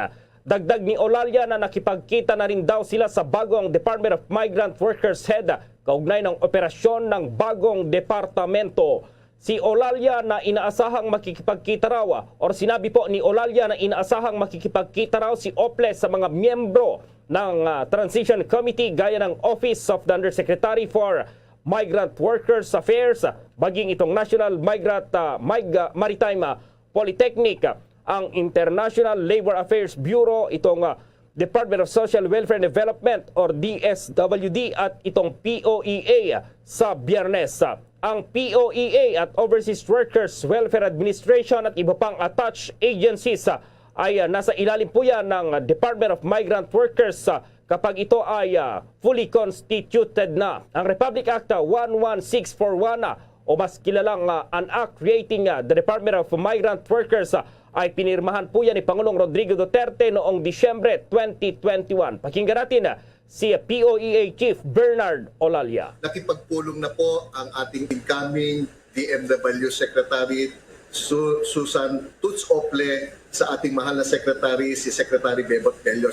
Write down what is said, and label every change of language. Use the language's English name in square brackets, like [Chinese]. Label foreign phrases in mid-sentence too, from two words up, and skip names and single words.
[Filipino] Dagdag ni Olalia na nakipagkita na rin daw sila sa bagong Department of Migrant Workers Head kaugnay ng operasyon ng bagong departamento. Si Olalia na inaasahang makikipagkita raw or sinabi po ni Olalia na inaasahang makikipagkita raw si Ople sa mga miyembro ng Transition Committee gaya ng Office of the Undersecretary for Migrant Workers Affairs, baging itong National Maritime Polytechnic, ang International Labor Affairs Bureau, itong Department of Social Welfare and Development or DSWD at itong POEA sa Biyernes. Ang POEA at Overseas Workers Welfare Administration at iba pang [English] attached agencies [Filipino] ay nasa ilalim po yan ng Department of Migrant Workers kapag ito ay [English] fully constituted [Filipino] na. Ang Republic Act 11641 o mas kilalang an act creating the Department of Migrant Workers ay pinirmahan po yan ni Pangulong Rodrigo Duterte noong Disyembre 2021. Pakinggan natin si POEA Chief Bernard Olalia. Nakipagpulong na po ang ating incoming DMW Secretary Susan Toots Ople sa ating mahal na Secretary, si Secretary Bebot Bello.